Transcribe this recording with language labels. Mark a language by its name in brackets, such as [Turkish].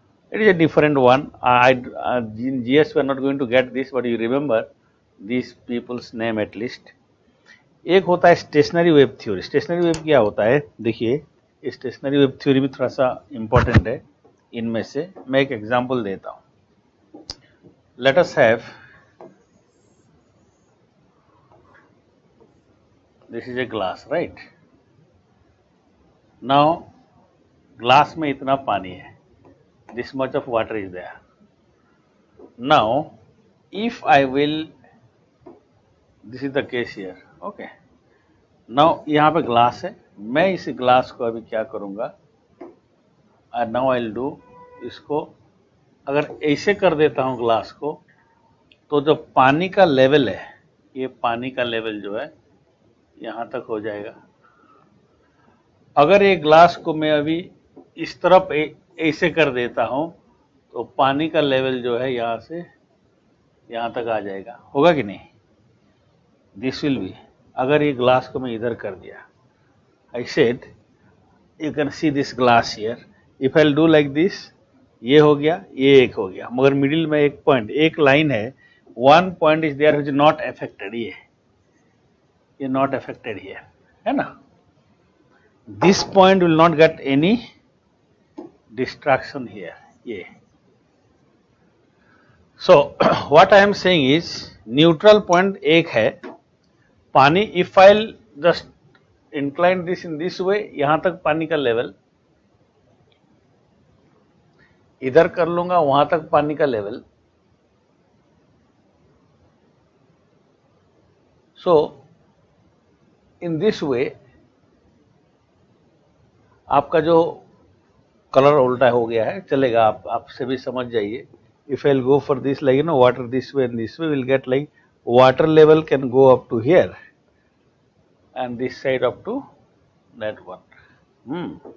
[English] It is a different one. In GS we are not going to get this, but you remember these people's name at least. [Hindi] एक होता है stationary wave theory. Stationary wave क्या होता है, देखिए stationary wave theory भी थोड़ा सा इंपॉर्टेंट है. इनमें से मैं एक एग्जांपल देता हूं. [English] Let us have, this is a glass, right. Now [Hindi] glass में इतना पानी है, [English] this much of water is there. Now if I will, this is the case here, okay. Now [Hindi] यहाँ पे ग्लास है, मैं इस ग्लास को अभी क्या करूँगा, [English] now I'll do, [Hindi] इसको अगर ऐसे कर देता हूँ ग्लास को, तो जो पानी का लेवल है, ये पानी का लेवल जो है यहाँ तक हो जाएगा. अगर ये ग्लास को मैं अभी इस तरफ ऐसे कर देता हूं, तो पानी का लेवल जो है यहाँ से यहाँ तक आ जाएगा. होगा कि नहीं? [English] this will be, [Hindi] अगर ये ग्लास को मैं इधर कर दिया, [English] I said you can see this glass here. If I will do like this, [Hindi] ये हो गया, ये एक हो गया, मगर मिडिल में एक पॉइंट, एक लाइन है, [English] One point is there which is not affected. [Hindi] ये [English] not affected here, [Hindi] है ना. [English] This point will not get any distraction here. Yeah. So what I am saying is neutral point [Hindi] एक है, पानी, [English] if I'll just incline this in this way, [Hindi] यहां तक पानी का लेवल, [English] इधर कर लूंगा वहां तक पानी का level. So in this way [Hindi] आपका जो कलर उल्टा हो गया है, चलेगा, आपसे भी समझ जाइए. [English] If I will go for this, like water this way and this way, will get like water level can go up to here and this side up to that one.